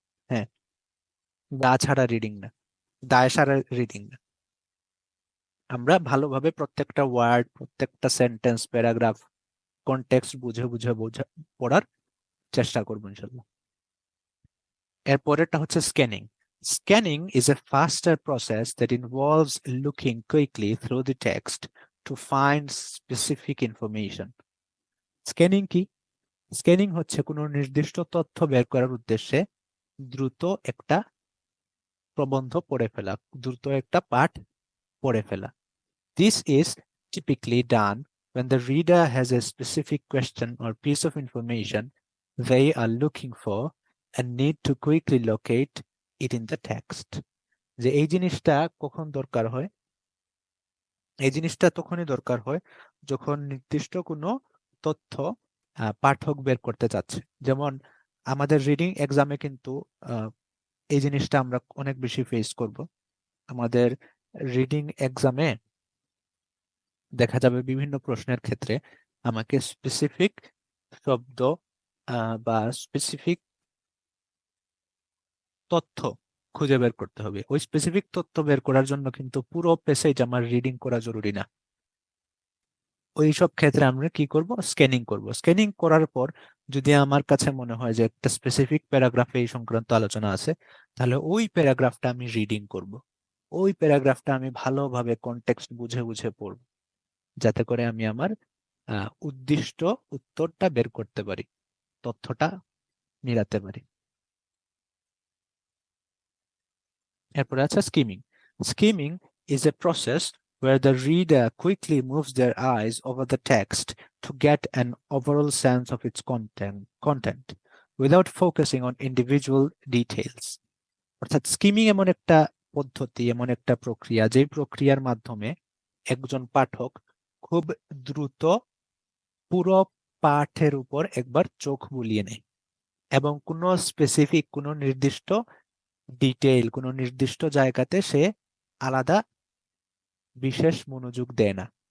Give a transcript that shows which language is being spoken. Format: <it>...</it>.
<bn>হ্যাঁ, গা ছাড়া রিডিং না, দায় সারা রিডিং না। আমরা ভালোভাবে প্রত্যেকটা ওয়ার্ড, প্রত্যেকটা সেন্টেন্স, প্যারাগ্রাফ, কনটেক্সট বুঝে বুঝে পড়ার চেষ্টা করবো ইনশাল্লাহ। এরপরেরটা হচ্ছে scanning.</bn> <en>Scanning is a faster process that involves looking quickly through the text to find specific information.</en> <bn>Scanning কি? স্ক্যানিং হচ্ছে কোনো নির্দিষ্ট তথ্য বের করার উদ্দেশ্যে দ্রুত একটা প্রবন্ধ পড়ে ফেলা, দ্রুত একটা পাঠ পড়ে ফেলা।</bn> <en>This is typically done when the reader has a specific question or piece of information they are looking for and need to quickly locate it in the text.</en> <bn>যে এই জিনিসটা কখন দরকার হয়? এই জিনিসটা তখনই দরকার হয় যখন নির্দিষ্ট কোনো তথ্য পাঠক বের করতে চাচ্ছে। যেমন আমাদের রিডিং এক্সামে কিন্তু এই জিনিসটা আমরা অনেক বেশি ফেস করব। আমাদের রিডিং এক্সামে দেখা যাবে বিভিন্ন প্রশ্নের ক্ষেত্রে আমাকে স্পেসিফিক শব্দ বা স্পেসিফিক তথ্য খুঁজে বের করতে হবে। ওই স্পেসিফিক তথ্য বের করার জন্য কিন্তু পুরো প্যাসেজ আমার রিডিং করা জরুরি না। ওই সব ক্ষেত্রে আমরা কি করব? স্ক্যানিং করব। স্ক্যানিং করার পর যদি আমার কাছে মনে হয় যে একটা স্পেসিফিক প্যারাগ্রাফে এই সংক্রান্ত আলোচনা আছে, তাহলে ওই প্যারাগ্রাফটা আমি রিডিং করব। ওই প্যারাগ্রাফটা আমি ভালোভাবে কনটেক্সট বুঝে বুঝে পড়ব, যাতে করে আমি আমার উদ্দিষ্ট উত্তরটা বের করতে পারি, তথ্যটা মিলাতে পারি। এরপরে আছে skimming.</bn> <en>Skimming is a process where the reader quickly moves their eyes over the text to get an overall sense of its content without focusing on individual details.</en> <bn>অর্থাৎ স্কিমিং এমন একটা পদ্ধতি, এমন একটা প্রক্রিয়া, যে প্রক্রিয়ার মাধ্যমে একজন পাঠক খুব দ্রুত পুরো পাঠের উপর একবার চোখ বুলিয়ে নেয় এবং কোনো স্পেসিফিক, কোনো নির্দিষ্ট ডিটেইল, কোনো নির্দিষ্ট জায়গাতে সে আলাদা বিশেষ মনোযোগ দেয় না।</bn>